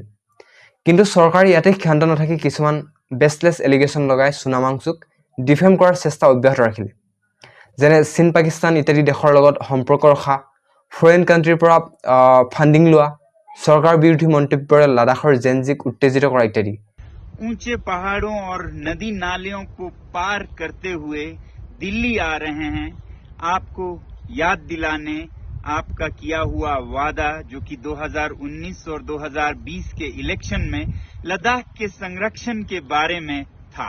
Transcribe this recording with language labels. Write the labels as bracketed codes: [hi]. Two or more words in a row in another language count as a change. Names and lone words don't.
[as] কিন্তু চৰকাৰে ইয়াতে ক্ষান্ত নাথাকি কিছুমান [en] baseless allegation [as] লগাই সোনম ৱাংচুক ডিফেম কৰাৰ চেষ্টা অব্যাহত ৰাখিলে, যেনে চীন পাকিস্তান ইত্যাদি দেশৰ লগত সম্পৰ্ক ৰখা, [en] foreign country [as] পৰা ফাণ্ডিং লোৱা, চৰকাৰ বিৰোধী মন্তব্যৰে লাডাখৰ জেনজিক উত্তেজিত কৰা ইত্যাদি। [hi] ऊंचे पहाड़ों और नदी नालियों को पार करते हुए दिल्ली आ रहे हैं, आपको याद दिलाने आपका किया हुआ वादा, जो कि 2019 और 2020 के इलेक्शन में लद्दाख के संरक्षण के बारे में था।